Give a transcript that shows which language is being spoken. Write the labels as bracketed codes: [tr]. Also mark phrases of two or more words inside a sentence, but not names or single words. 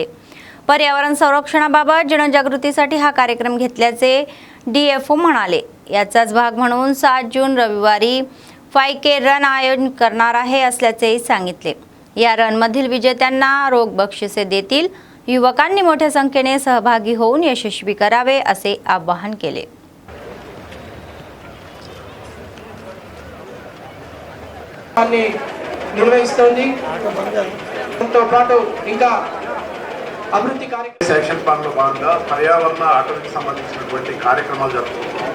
[mr] पर्यावरण संरक्षणाबाबत जनजागृतीसाठी हा कार्यक्रम घेतल्याचे DFO म्हणाले। याचाच भाग म्हणून 7 जून रविवारी 5K रन आयोजन करणार आहे असल्याचेही सांगितले। या रनमधील विजेत्यांना रोख बक्षिसे देतील। युवकांनी मोठ्या संख्येने सहभागी होऊन यशस्वी करावे असे आवाहन केले। [te] అభివృద్ధి [en] action planlo [te] భాగంగా పర్యావరణ అటవీకి సంబంధించినటువంటి కార్యక్రమాలు జరుగుతున్నాయి।